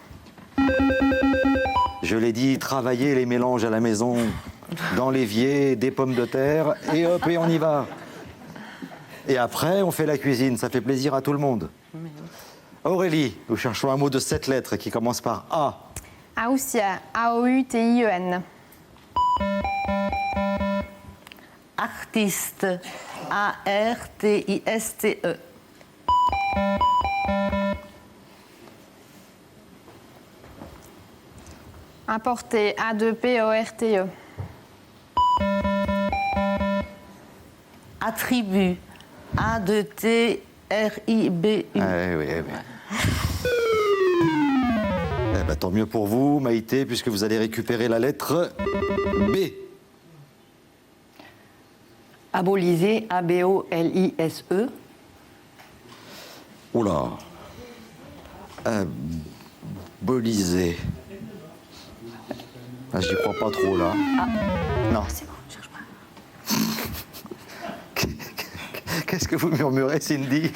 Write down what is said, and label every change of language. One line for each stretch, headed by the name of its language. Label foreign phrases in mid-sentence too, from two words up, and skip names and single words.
French: Je l'ai dit, travaillez les mélanges à la maison, dans l'évier, des pommes de terre, et hop, et on y va. Et après, on fait la cuisine, ça fait plaisir à tout le monde. Aurélie, nous cherchons un mot de 7 lettres qui commence par A. Aousia, A-O-U-T-I-E-N. Artiste, A-R-T-I-S-T-E. Importé, A-2-P-O-R-T-E. Attribut, A-2-T-R-I-B-U. Oui. Eh ben, tant mieux pour vous, Maïté, puisque vous allez récupérer la lettre B. Abolisé, A-B-O-L-I-S-E. Oula. Abolisé. Ah, j'y crois pas trop, là. Non. C'est bon, je cherche pas. Qu'est-ce que vous murmurez, Cindy?